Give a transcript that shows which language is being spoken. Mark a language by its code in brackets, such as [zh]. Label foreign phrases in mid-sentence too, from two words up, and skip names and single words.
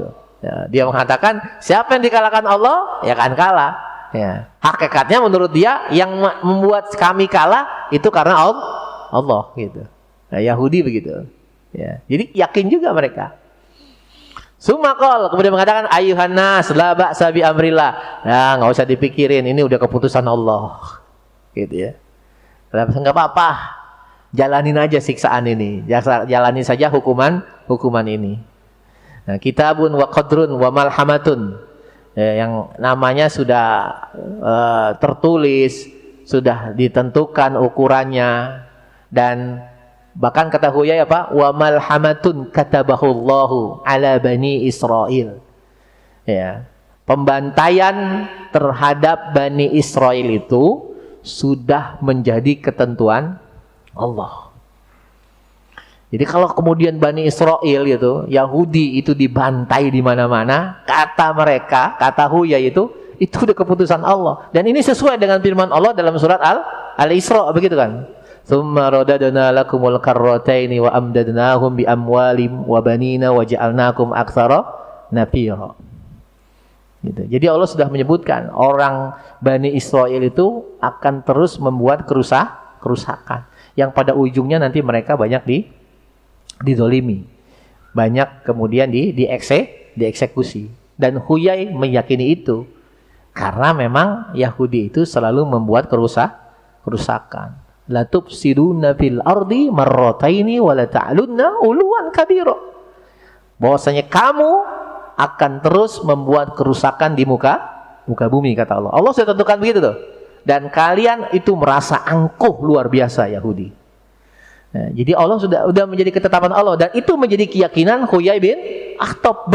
[id] Ya, dia mengatakan siapa yang dikalahkan Allah ya akan kalah. Ya, hakikatnya menurut dia yang membuat kami kalah itu karena Allah gitu. Nah, Yahudi begitu. Ya, jadi yakin juga mereka. Sumakol kemudian mengatakan [ar] أيها الناس لا بأس بأمر الله. [id] Nah, enggak usah dipikirin, ini udah keputusan Allah. Gitu ya. Enggak apa-apa. Jalanin aja siksaan ini. Jalani saja hukuman ini. [ar] Nah, كتاب وقدر وملحمة. [id] Ya, yang namanya sudah tertulis, sudah ditentukan ukurannya, dan bahkan kata Huyai apa? [ar] وملحمة كتبها الله على بني إسرائيل. [id] Ya. Pembantaian terhadap Bani Israel itu sudah menjadi ketentuan Allah. Jadi kalau kemudian Bani Israel itu, Yahudi itu dibantai di mana-mana, kata mereka, kata Huyai itu udah keputusan Allah. Dan ini sesuai dengan firman Allah dalam surat Al-Isra, begitu kan? [ar] ثم رددنا لكم الكرتين وأمددناهم بأموال وبنين وجعلناكم أكثر نفيرا. [id] Gitu. Jadi Allah sudah menyebutkan orang Bani Israel itu akan terus membuat kerusakan yang pada ujungnya nanti mereka banyak didolimi, banyak kemudian dieksekusi. Dan Huyai meyakini itu karena memang Yahudi itu selalu membuat kerusakan. [ar] لتفسدن في الأرض مرتين ولتعلن علوا كبيرا. [id] Bahwasanya kamu akan terus membuat kerusakan di muka bumi, kata Allah. Allah sudah tentukan begitu tuh. Dan kalian itu merasa angkuh luar biasa Yahudi. Nah, jadi Allah sudah menjadi ketetapan Allah, dan itu menjadi keyakinan Huyai bin Akhtab.